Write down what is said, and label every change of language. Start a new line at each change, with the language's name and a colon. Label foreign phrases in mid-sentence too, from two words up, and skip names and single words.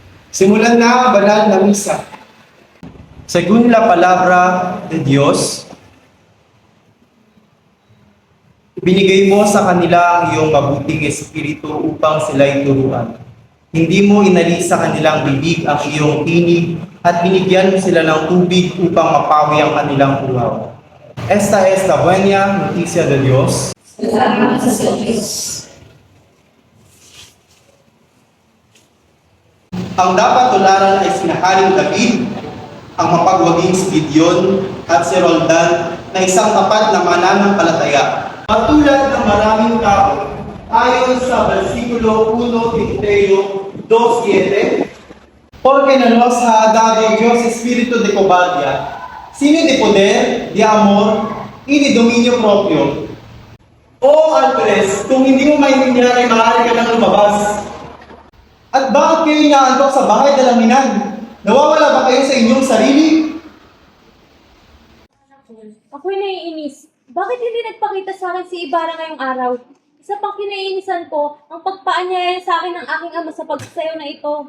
Filipino: Simulan na ang banal na misa.
Spanish: Según la palabra de Dios,
Filipino: ibinigay mo sa kanila ang iyong mabuting espiritu upang sila'y turuan. Hindi mo inalis sa kanilang bibig ang iyong tinig at binigyan mo sila ng tubig upang mapawi ang kanilang uhaw.
Spanish: Esta es la buena noticia de Dios.
Filipino: Salamat sa Diyos. Ang dapat tularan ay sina Haring David, ang mapagwaging si Gideon at si Roldan na isang tapat na mananampalataya. Katulad ng maraming tao, ayon sa versikulo 1 Timoteo 2:7,
Spanish: porque no nos ha dado Dios espíritu de cobardía, sino de poder, de amor, y de dominio propio.
Filipino: O Alvarez, kung hindi mo maintindihan ay maaari ka nang lumabas. At bakit kayo inaantok sa bahay dalaminan? Nawawala ba kayo sa inyong sarili? Ako'y naiinis. Bakit hindi nagpakita sa akin si Ibarra ngayong araw? Isa pang kinaiinisan ko, ang pagpaanyaya sa akin ng aking ama sa pagsasayaw na ito.